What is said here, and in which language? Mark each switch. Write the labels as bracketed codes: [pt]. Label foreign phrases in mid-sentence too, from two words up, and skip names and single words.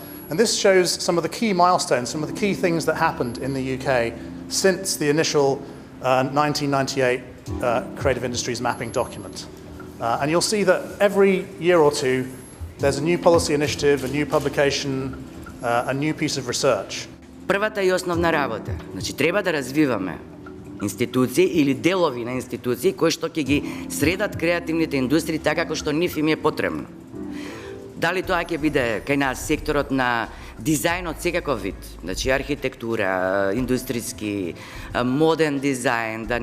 [en] And this shows some of the key milestones, some of the key things that happened in the UK since the initial 1998 Creative Industries Mapping document. And you'll see that every year or two, there's a new policy initiative, a new publication, a new piece of research. [mk] Првата и основна работа, треба да развиваме институции или делови на институции кои што ќе ги средат креативните индустрии така како што нив им е потребно. Дали тоа ќе биде кај нас секторот на дизајнот секаков вид, архитектура, индустријски, моден дизајн, да